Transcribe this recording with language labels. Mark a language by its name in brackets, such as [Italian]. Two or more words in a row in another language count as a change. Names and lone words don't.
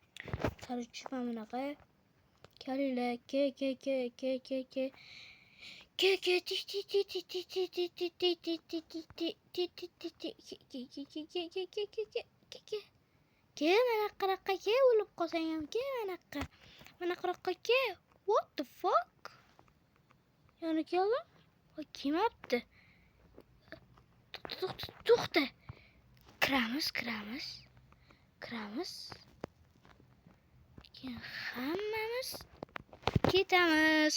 [English] qarchi mana bunaqa kalila ke Ke mana qiraqqa ke o'lib qolsang ham ke mana qiraqqa ke. What the fuck? [Uzbek] Yana keldim. Voy kelmabdi. To'xta. Kiramiz. Keyin hammamiz ketamiz.